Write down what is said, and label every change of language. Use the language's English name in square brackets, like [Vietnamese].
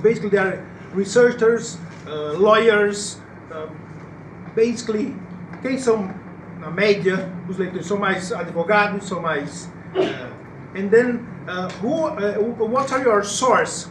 [English] Basically, they are researchers, lawyers. [Portuguese] Basically, quem são, na média, os leitores? São mais advogados? São mais... [English] And then, what are your sources?